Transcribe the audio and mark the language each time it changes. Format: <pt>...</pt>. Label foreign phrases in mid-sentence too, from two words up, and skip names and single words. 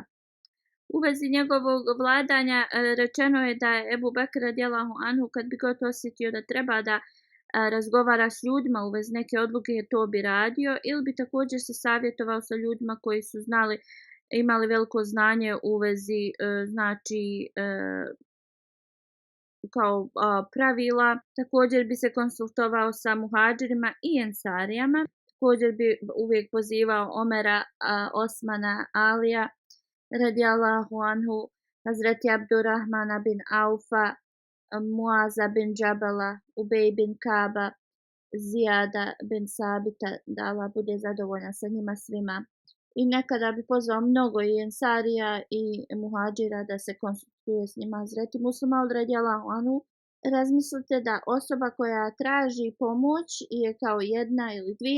<bs>U vezi njegovog vladanja rečeno je da je Ebu Bekr</bs> <ar>رضي الله عنه</ar> <bs>kad bi god osjetio da treba da razgovara s ljudima u vezi neke odluke, to bi radio ili bi također se savjetovao sa ljudima koji su imali veliko znanje u vezi znači kao pravila. Također bi se konsultovao sa muhadžirima i ensarijama. Također bi uvijek pozivao Omera, Osmana, Alija</bs> <ar>رضي الله عنه,</ar> <bs>Hazreti Abdurrahmana bin Aufa, Muaza bin Džabala, Ubej bin Kaba, Zijada bin Sabita, da Allah bude zadovoljan sa njima svima, i nekada bi pozvao mnogo i ensarija i muhađira da se konsultuje s njima. Hazreti Musa Maud</bs> <ar>رضي الله عنه,</ar> <bs>razmislite da osoba koja traži pomoć je kao jedna ili dvije</bs>